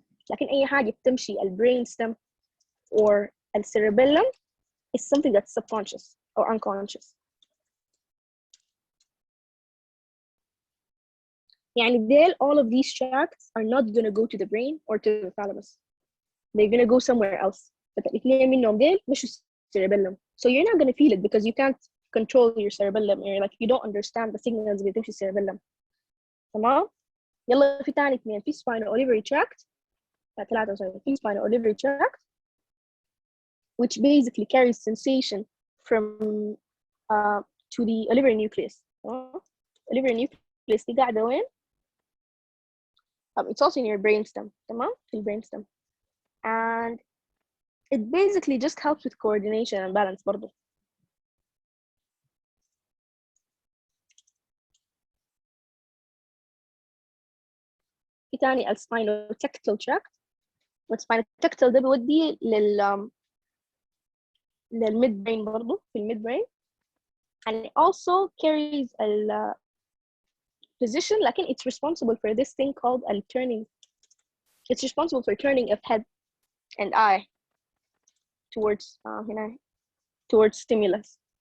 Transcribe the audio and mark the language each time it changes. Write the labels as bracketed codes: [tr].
[ar] لكن أي حاجة بتمشي [en] brain stem or cerebellum is something that's subconscious or unconscious. [ar] يعني [en] all of these tracts are not gonna go to the brain or to the thalamus. They're gonna go somewhere else. [ar] But الاثنين منهم مش cerebellum. [en] So you're not gonna feel it because you can't control your cerebellum. You're like, you don't understand the signals [ar] اللي بتمشي [en] cerebellum. [ar] تمام؟ يلا في تاني اثنين, في spinal olivary tract. ثلاثة [en] sorry. في spinal olivary tract, which basically carries sensation from to the olivary nucleus. olivary nucleus [ar] دي قاعدة وين؟ [en] it's also in your brainstem. [ar] تمام؟ في الbrainstem. [en] And it basically just helps with coordination and balance [ar] برضو. في تاني spinotectal tract. والspinotectal ده بيودي للميد brain برضو, في الميد brain. [en] And it also carries a position, [ar] لكن [en] it's responsible for this thing called turning. It's responsible for turning of head and eye towards towards stimulus.